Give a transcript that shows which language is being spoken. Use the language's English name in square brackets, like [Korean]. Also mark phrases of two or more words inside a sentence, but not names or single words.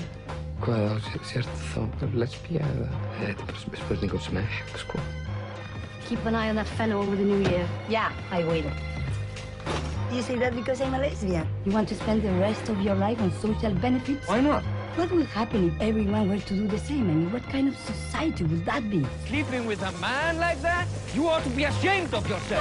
[Icelandic] Hvað þá sért þá lesbía eða þetta er bara spurning um smekk, sko. [English] Keep an eye on that fellow over the new year. Yeah, I will. You say that because I'm a lesbian? You want to spend the rest of your life on social benefits? Why not? What would happen if everyone were to do the same? I mean, what kind of society would that be? Sleeping with a man like that? You ought to be ashamed of yourself.